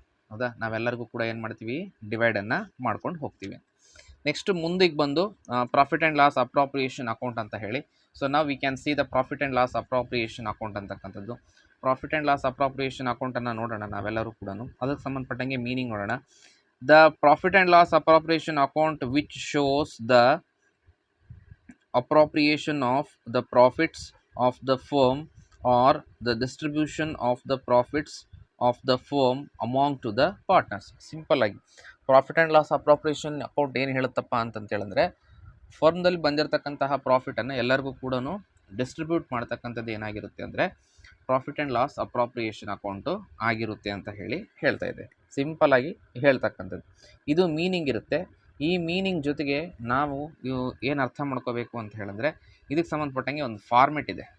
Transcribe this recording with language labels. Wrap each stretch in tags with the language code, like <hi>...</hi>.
<kn>ಹೌದಾ, ನಾವೆಲ್ಲರಿಗೂ ಕೂಡ ಏನು ಮಾಡ್ತೀವಿ, ಡಿವೈಡನ್ನು ಮಾಡ್ಕೊಂಡು ಹೋಗ್ತೀವಿ. ನೆಕ್ಸ್ಟ್ ಮುಂದಿಗೆ ಬಂದು profit and loss appropriation account ಅಂತ ಹೇಳಿ.</kn> <en>So ನಾವು we can see the profit and loss appropriation account ಅಂತಕ್ಕಂಥದ್ದು.</en> <kn>ಪ್ರಾಫಿಟ್ ಆ್ಯಂಡ್ ಲಾಸ್ ಅಪ್ರಾಪ್ರಿಯೇಷನ್ ಅಕೌಂಟನ್ನು ನೋಡೋಣ ನಾವೆಲ್ಲರೂ ಕೂಡ, ಅದಕ್ಕೆ ಸಂಬಂಧಪಟ್ಟಂಗೆ ಮೀನಿಂಗ್ ನೋಡೋಣ.</kn> <en>The profit and loss appropriation account which shows the appropriation of the profits of the firm or the distribution of the profits of the firm among to the partners.</en> <kn>Simple ಆಗಿ profit and loss appropriation account ಏನು ಹೇಳುತ್ತಪ್ಪ ಅಂತಂತೇಳಿದ್ರೆ, ಫರ್ಮ್ದಲ್ಲಿ ಬಂದಿರತಕ್ಕಂತಹ ಪ್ರಾಫಿಟನ್ನು ಎಲ್ಲರಿಗೂ ಕೂಡ distribute ಮಾಡ್ತಕ್ಕಂಥದ್ದು ಏನಾಗಿರುತ್ತೆ ಅಂದರೆ profit and loss appropriation account ಆಗಿರುತ್ತೆ ಅಂತ ಹೇಳ್ತಾ ಇದೆ. ಸಿಂಪಲ್ಲಾಗಿ ಹೇಳ್ತಕ್ಕಂಥದ್ದು ಇದು ಮೀನಿಂಗ್ ಇರುತ್ತೆ. ಈ ಮೀನಿಂಗ್ ಜೊತೆಗೆ ನಾವು ಏನು ಅರ್ಥ ಮಾಡ್ಕೋಬೇಕು ಅಂತ ಹೇಳಿದ್ರೆ, ಇದಕ್ಕೆ ಸಂಬಂಧಪಟ್ಟಂಗೆ ಒಂದು ಫಾರ್ಮೆಟ್ ಇದೆ.</kn>